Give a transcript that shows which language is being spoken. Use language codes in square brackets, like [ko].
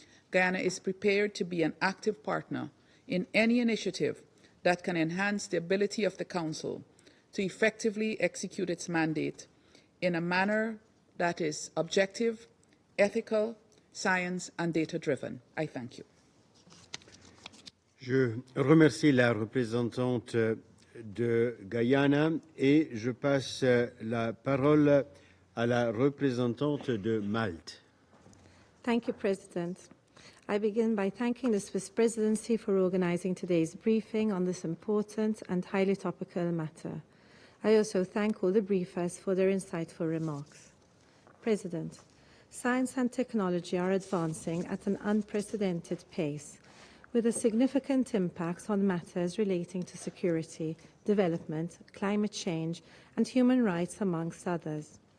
[en] Guyana is prepared to be an active partner in any initiative that can enhance the ability of the Council to effectively execute its mandate in a manner that is objective, ethical, science and data-driven. I thank you. [fr] Je remercie la représentante de Guyana et je passe la parole à la représentante de Malte. [en] Thank you, President. I begin by thanking the Swiss Presidency for organizing today's briefing on this important and highly topical matter. I also thank all the briefers for their insightful remarks. President, science and technology are advancing at an unprecedented pace, with a significant impact on matters relating to security, development, climate change, and human rights, amongst others.